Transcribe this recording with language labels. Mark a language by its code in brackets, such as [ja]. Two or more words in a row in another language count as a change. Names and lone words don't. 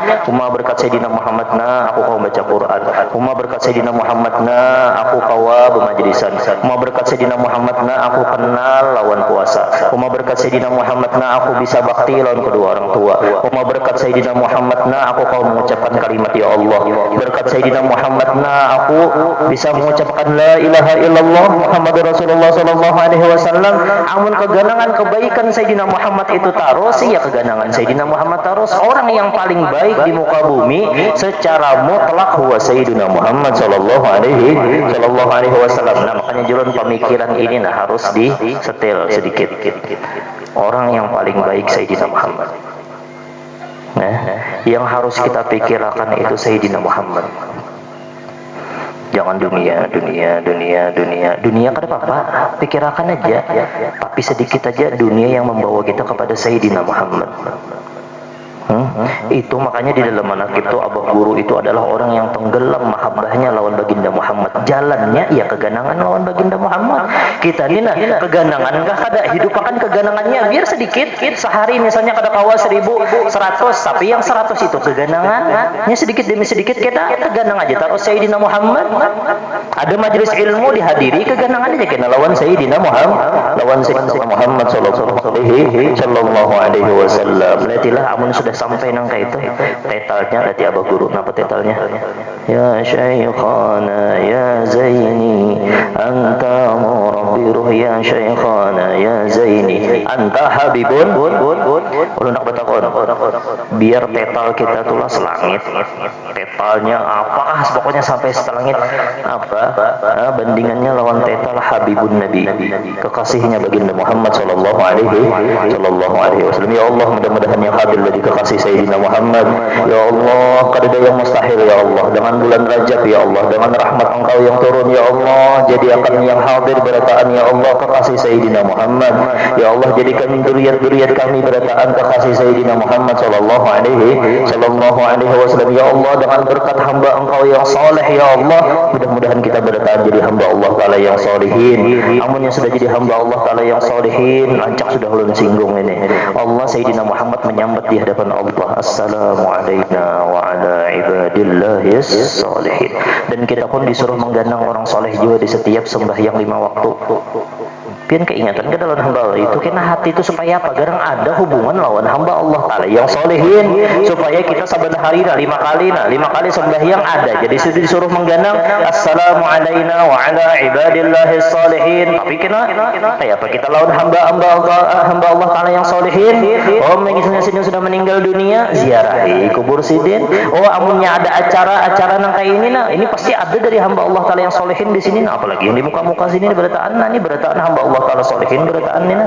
[bjn] Umma berkat Sayyidina Muhammadna aku kau baca Quran, umma berkat Sayyidina Muhammadna aku kawa bermajlisan, umma berkat Sayyidina Muhammadna aku kenal lawan puasa, umma berkat Sayyidina Muhammadna aku bisa bakti lawan kedua orang tua, umma berkat Sayyidina Muhammadna aku kau mengucapkan kalimat [ar] يا الله, [bjn] berkat Sayyidina Muhammadna aku bisa mengucapkan [ar] لا إله إلا الله محمد رسول الله صلى الله عليه وسلم. [bjn] Amun keganangan kebaikan Sayyidina Muhammad itu taros, ya keganangan Sayyidina Muhammad taros. Orang yang paling baik di muka bumi secara mutlak huwa Sayyidina Muhammad [ar] صلى الله عليه وسلم. [bjn] Nah, makanya jalan pemikiran ini nah harus disetel sedikit. Orang yang paling baik Sayyidina Muhammad. Nah, yang harus kita pikirkan itu Sayyidina Muhammad. Jangan dunia kada apa-apa, pikirkan aja, tapi sedikit aja dunia yang membawa kita kepada Sayyidina Muhammad. Itu makanya di dalam manaqib itu Abah Guru itu adalah orang yang tenggelam mahabbahnya lawan baginda Muhammad. Jalannya ya keganangan lawan baginda Muhammad. Kita ini nah keganangan enggak kada hidup akan keganangannya biar sedikit. Sehari misalnya kada kawa 1.100, tapi yang 100 itu keganangannya sedikit demi sedikit kita keganang aja taruh Sayyidina Muhammad. Ada majelis ilmu dihadiri keganangan aja kena lawan Sayyidina Muhammad, lawan Sayyidina Muhammad [ar] صلى الله عليه وسلم. [bjn] Latilah amun sudah sampai nang itu tetalnya lati Abah Guru napa tetalnya [ar] يا شيخنا يا زيني أنت مربي الروح يا شيخنا يا زيني أنت حبيب [bjn] ulun nak batakon biar tetal kita tulas langit tetalnya apa pokoknya sampai selangit apa bandingannya lawan tetal [ar] حبيب النبي [bjn] kekasihnya baginda Muhammad [ar] صلى الله عليه وسلم. يا الله, [bjn] mudah-mudahan yang hadir dari kekasih Sayyidina Muhammad, [ar] يا الله, [bjn] kada ada yang mustahil [ar] يا الله, [bjn] dengan bulan Rajab [ar] يا الله, [bjn] dengan rahmat Engkau yang turun [ar] يا الله, [bjn] jadikan yang hadir berataan [ar] يا الله [bjn] kekasih Sayyidina Muhammad. [ar] يا الله, [bjn] jadikan dzurriyyat kami berataan kekasih Sayyidina Muhammad [ar] صلى الله عليه وسلم. يا الله, [bjn] dengan berkat hamba Engkau yang saleh [ar] يا الله, [bjn] mudah-mudahan kita berataan jadi hamba Allah taala yang salihin. Amun yang sudah jadi hamba Allah taala yang salihin, lancak sudah ulun singgung ini. Allah Sayyidina Muhammad menyambut di hadapan Allah, [ar] السلام علينا وعلى عباد الله الصالحين. [bjn] Dan kita pun disuruh menggandang orang soleh juga di setiap sembahyang 5 waktu. Pian keingatan ke dalam hamba Allah itu kena hati itu supaya apa? Garang ada hubungan lawan hamba Allah taala yang solehin, supaya kita saban hari 5 kali sembahyang ada. Jadi sudah disuruh menggandang [ar] السلام علينا وعلى عباد الله الصالحين. [bjn] Tapi kena kayak apa kita lawan hamba Allah taala yang solehin? Oh, misalnya sidin sudah meninggal dunia, ziarahi kubur sidin. Oh, amunnya ada acara nang kayak ini nah, ini pasti ada dari hamba Allah taala yang solehin di sini nah, apalagi yang di muka-muka sini berataan hamba Allah taala solehin berataan ini.